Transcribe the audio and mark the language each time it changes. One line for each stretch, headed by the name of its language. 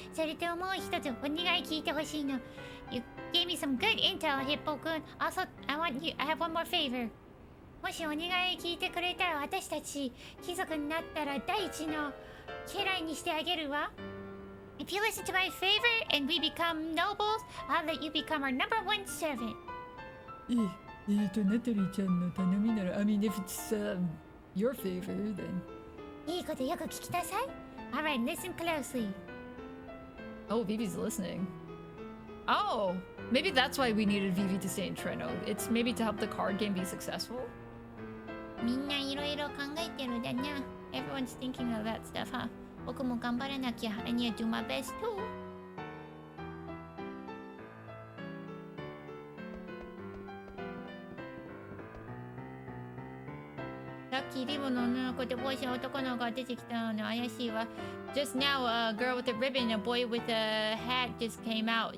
Japanese: それともう一つお願い聞いてほしいの。
English: You gave me some good intel, ヒッポくん。 Also, I have one more favor.
Japanese: もしお願い聞いてくれたら私たち貴族になったら第一の家来にしてあげるわ。
English: If you listen to my favor and we become nobles, I'll let you become our number one servant.
Japanese: ナタリーちゃんの頼みなら、
English: I mean, if it's your favor, then.
Japanese: いいことよく聞きなさい。
English: Alright, listen closely. Oh, Vivi's listening. Oh, maybe that's why we needed Vivi to stay in Treno. It's maybe to help the card game be successful.
Japanese: みんないろいろ考えてるだな。
English: Everyone's thinking of that stuff, huh?
Japanese: 僕も頑張らなきゃ。
English: I need to do my best too.
Japanese: さっきリボの女の子と帽子の男の子が出てきたの怪しいわ。
English: Just now, a girl with a ribbon and a boy with a hat just came out.